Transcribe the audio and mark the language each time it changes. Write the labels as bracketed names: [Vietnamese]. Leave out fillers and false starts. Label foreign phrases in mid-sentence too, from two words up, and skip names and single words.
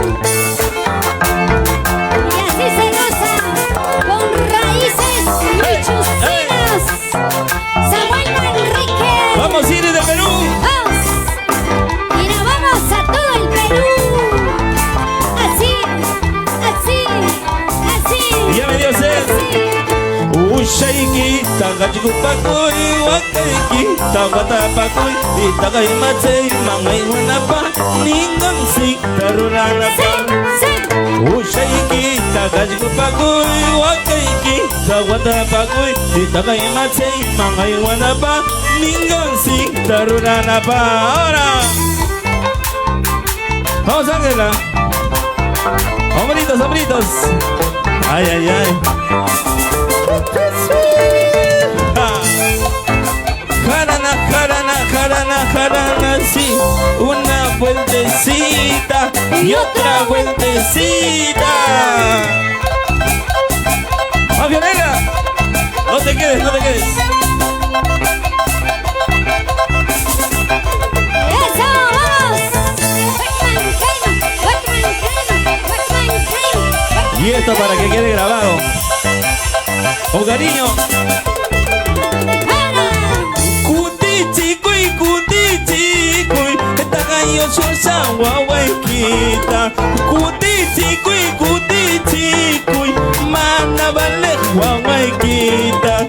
[Spanish] Y así se goza con raíces michucinas. Samuel Manrique. ¡Vamos, Iris de Perú! Vamos. Y nos vamos a todo el Perú. Así, así, así. Ya me dio sed. Así. [Quechua] Ushaiki, tagachikupakuy, wakaiki, tagatapakuy, itagay matsay, mangay wanapa, ningansik, taruranapa. Ushaiki, tagachikupakuy, wakaiki, tagatapakuy, itagay matsay, mangay wanapa, ningansik, taruranapa. [Spanish] Ahora, vamos, Ángela. Hombritos, hombritos. Ay, ay, ay. Jarana, jarana, jarana, jarana, sí. Una vueltecita y otra vueltecita. ¡Ah, Fiorella! No te quedes, no te quedes. Eso, vamos. Y esto para que quede grabado. Con cariño. [Quechua] Kutichikuy, kutichikuy, tagayo shosa wawaikita. Kutichikuy, kutichikuy, mana vale wawaikita.